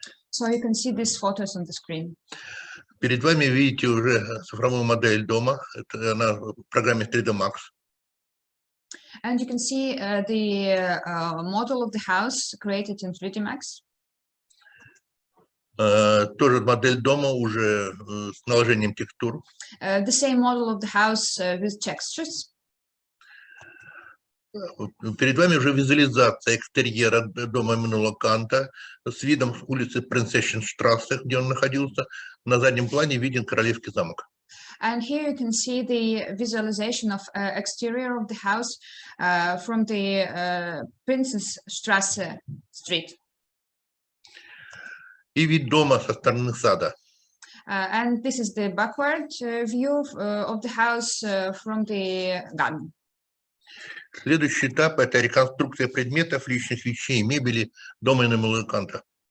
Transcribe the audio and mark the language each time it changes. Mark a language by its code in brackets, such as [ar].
[en] So you can see these photos on the screen. [ru] Перед вами видите уже цифровую модель дома, это она в программе 3D Max. [en] And you can see the model of the house created in 3D Max. [ru] Тоже модель дома уже с наложением текстур. [en] The same model of the house with textures. [ru] Перед вами уже визуализация экстерьера дома Иммануила Канта с видом с улицы Принцессенштрассе, где он находился. На заднем плане виден Королевский замок. [en] And here you can see the visualization of exterior of the house from the Princessstrasse street. [ru] И вид дома со стороны сада. [en] And this is the backward view of the house from the garden. [ru] Следующий этап – это реконструкция предметов, личных вещей, мебели, дома и музыканта.